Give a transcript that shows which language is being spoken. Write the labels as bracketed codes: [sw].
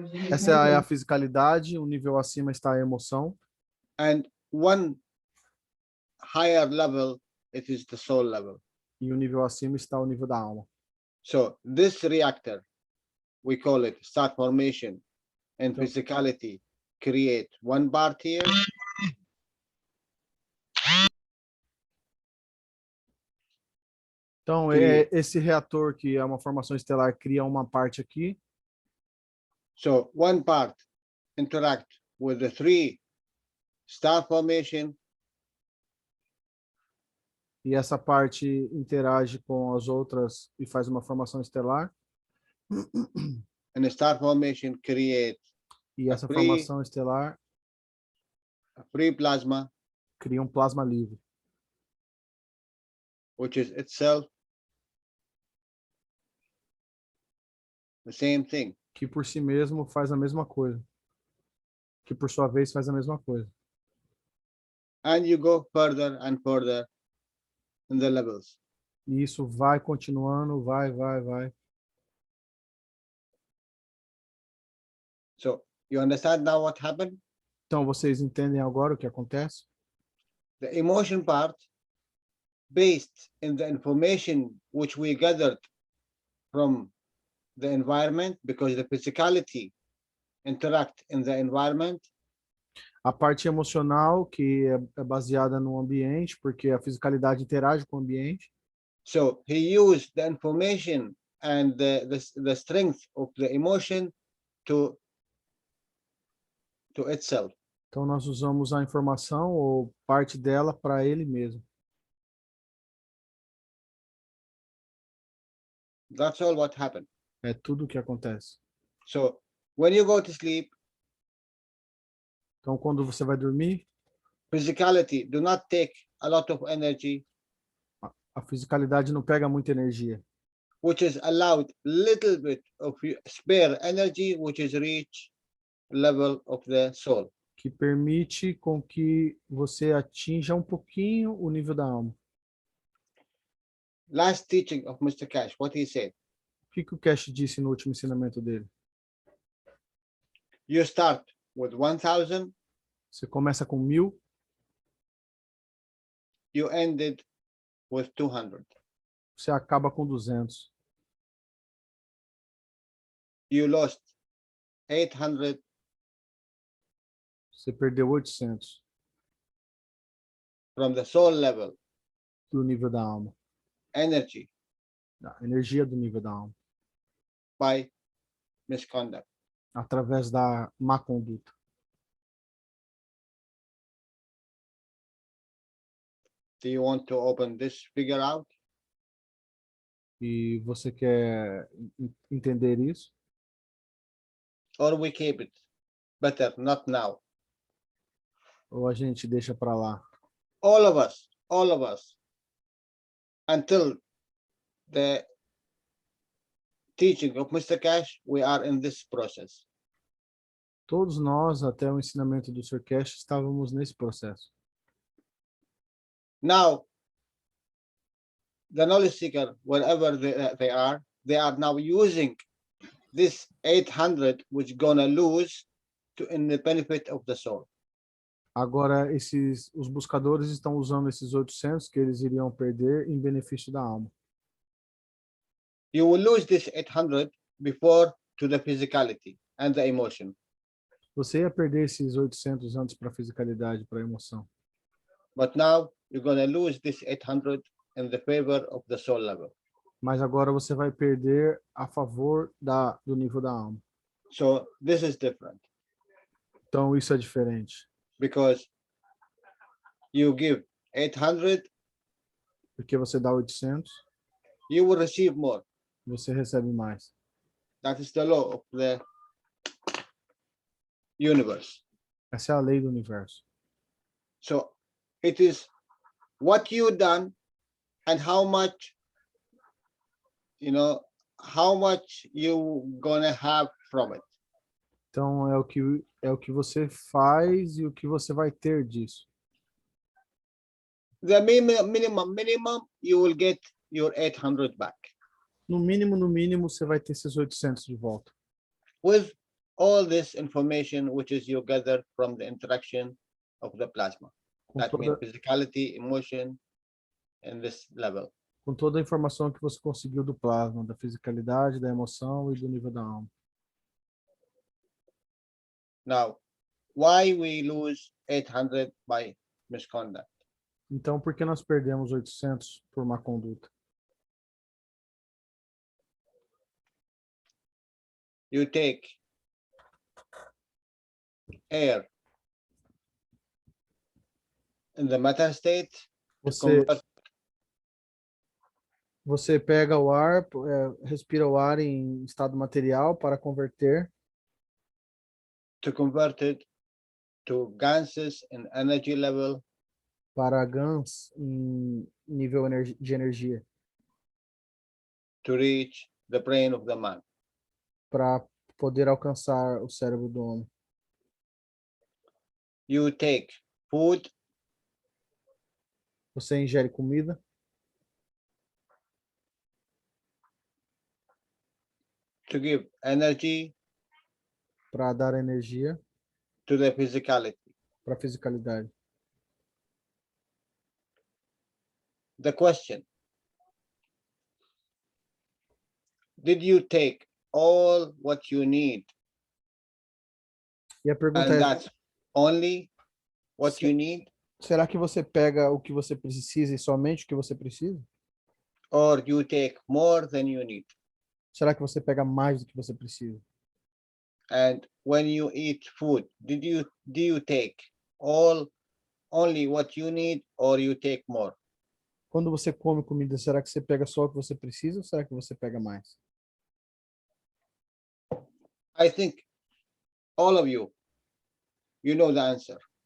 [pt] Essa é a fisicalidade, um nível acima está a emoção. [en] And 1 higher level, it is the soul level. [pt] E o nível acima está o nível da alma. [en] So this reactor, we call it star formation and So- physicality, create 1 part here. [pt] Então, Cria. esse reator, que é uma formação estelar, cria uma parte aqui. [en] So 1 part interact with the 3 star formation, [pt] E essa parte interage com as outras e faz uma formação estelar. [en] and the star formation create [pt] E essa [en] free- [pt] formação estelar [en] a free plasma, [pt] cria um plasma livre, [en] which is itself the same thing. [pt] que por si mesmo faz a mesma coisa. Que por sua vez faz a mesma coisa. [en] And you go further and further in the levels. [pt] E isso vai continuando, vai. [en] So you understand now what happened? [pt] Então, vocês entendem agora o que acontece? [en] The emotion part, based in the information which we gathered from the environment, because the physicality interact in the environment. [pt] A parte emocional, que é baseada no ambiente, porque a fisicalidade interage com o ambiente. [en] So he used the information and the strength of the emotion to itself. [pt] Então, nós usamos a informação ou parte dela para ele mesmo. [en] That's all what happened. [pt] É tudo o que acontece. [en] So when you go to sleep, [pt] Então, quando você vai dormir, [en] physicality do not take a lot of energy. [pt] A fisicalidade não pega muita energia. [en] which is allowed little bit of spare energy, which is reach level of the soul. [pt] Que permite com que você atinja um pouquinho o nível da alma. [en] Last teaching of Mr. Cash, what he said, [pt] O que o Cash disse no último ensinamento dele? [en] you start with 1,000, [pt] Você começa com 1000, [en] you ended with 200. [pt] você acaba com 200. [en] You lost 800 [pt] Você perdeu 800 [en] from the soul level, [pt] do nível da alma. [en] energy [pt] Da energia do nível da alma. [en] by misconduct. [pt] Através da má conduta. [en] Do you want to open this figure out? [pt] E você quer entender isso? [en] Or we keep it? Better not now. [pt] Ou a gente deixa para lá? [en] All of us, until the teaching of Mr. Cash, we are in this process. [pt] Todos nós, até o ensinamento do Sr. Cash, estávamos nesse processo. [en] Now, the knowledge seeker, wherever they are now using this 800, which gonna lose to in the benefit of the soul. [pt] Agora, os buscadores estão usando esses 800 que eles iriam perder em benefício da alma. [en] You will lose this 800 before to the physicality and the emotion. [pt] Você ia perder esses 800 antes para a fisicalidade, para a emoção. [en] But now you're gonna lose this 800 in the favor of the soul level. [pt] Mas agora você vai perder a favor do nível da alma. [en] So this is different [pt] Então, isso é diferente. [en] because you give 800, [pt] Porque você dá 800, [en] you will receive more. [pt] você recebe mais. [en] That is the law of the universe. [pt] Essa é a lei do universo. [en] So it is what you done and how much, how much you gonna have from it. [pt] Então, é o que você faz e o que você vai ter disso. [en] The minimum, you will get your 800 back [pt] No mínimo, você vai ter esses 800 de volta. [en] with all this information, which is you gather from the interaction of the plasma. [pt] Com [en] That means [pt] toda, [en] physicality, emotion, and this level. [pt] com toda a informação que você conseguiu do plasma, da fisicalidade, da emoção e do nível da alma. [en] Now, why we lose 800 by misconduct? [pt] Então, por que nós perdemos 800 por má conduta? [en] You take air in the matter state, [pt] Você pega o ar, respira o ar em estado material para converter [en] to convert it to gases in energy level, [pt] para GANs em nível de energia, [en] to reach the brain of the man. [pt] para poder alcançar o cérebro do homem. [en] You take food, [pt] Você ingere comida [en] to give energy [pt] para dar energia [en] to the physicality. [pt] para a fisicalidade. [en] The question, did you take all what you need [pt] E a pergunta [en] and [pt] é, [en] that's only what [pt] Se- [en] you need, [pt] será que você pega o que você precisa e somente o que você precisa? [en] or you take more than you need? [pt] Será que você pega mais do que você precisa? [en] And when you eat food, do you take only what you need, or you take more? [pt] Quando você come comida, será que você pega só o que você precisa ou será que você pega mais? [en] I think all of you know the answer.